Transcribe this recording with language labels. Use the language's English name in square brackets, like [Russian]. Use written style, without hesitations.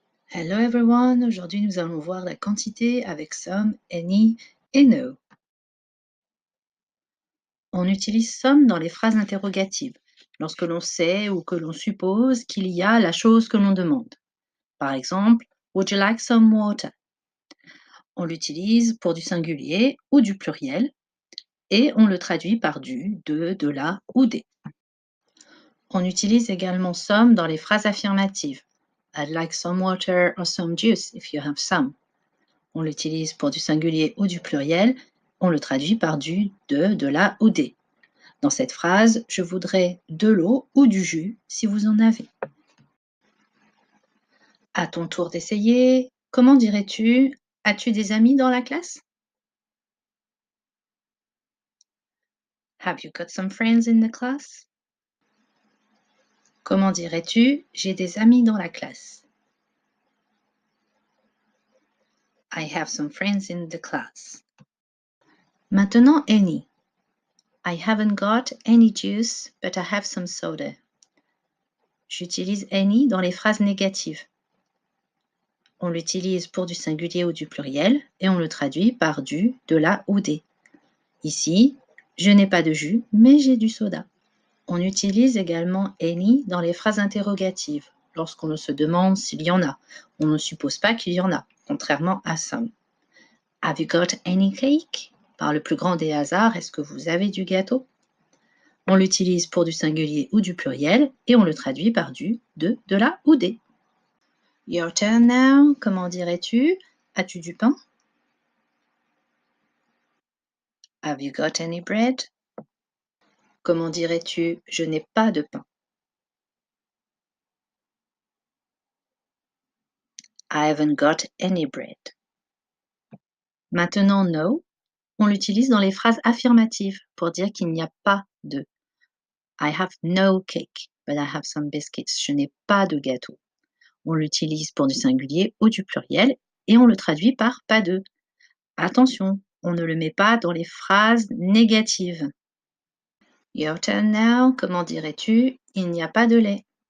[English] Hello everyone, [French] aujourd'hui nous allons voir la quantité avec some, any et no. On utilise some dans les phrases interrogatives, lorsque l'on sait ou que l'on suppose qu'il y a la chose que l'on demande. Par exemple, [English] Would you like some water? [French] On l'utilise pour du singulier ou du pluriel et on le traduit par du, de la ou des. On utilise également some dans les phrases affirmatives. [English] I'd like some water or some juice if you have some. [French] On l'utilise pour du singulier ou du pluriel, on le traduit par du, de la ou des. Dans cette phrase, je voudrais de l'eau ou du jus si vous en avez. À ton tour d'essayer, comment dirais-tu As-tu des amis dans la classe? [English] Have you got some friends in the class? [French] Comment dirais-tu J'ai des amis dans la classe? [English] I have some friends in the class. [French] Maintenant, [English] any. I haven't got any juice, but I have some soda. [French] J'utilise any dans les phrases négatives. On l'utilise pour du singulier ou du pluriel et on le traduit par du, de la ou des. Ici, je n'ai pas de jus, mais j'ai du soda. On utilise également any dans les phrases interrogatives, lorsqu'on se demande s'il y en a. On ne suppose pas qu'il y en a, contrairement à some. [English] Have you got any cake? [French] Par le plus grand des hasards, est-ce que vous avez du gâteau? On l'utilise pour du singulier ou du pluriel et on le traduit par du, de la ou des. [English] Your turn now. [French] Comment dirais-tu? As-tu du pain? [English] Have you got any bread? [French] Comment dirais-tu? Je n'ai pas de pain. [English] I haven't got any bread. [French] Maintenant, no, on l'utilise dans les phrases affirmatives pour dire qu'il n'y a pas de. [English] I have no cake, but I have some biscuits. [French] Je n'ai pas de gâteau. On l'utilise pour du singulier ou du pluriel et on le traduit par pas de. Attention, on ne le met pas dans les phrases négatives. [English] Your turn now. [French] Comment dirais-tu? Il n'y a pas de lait.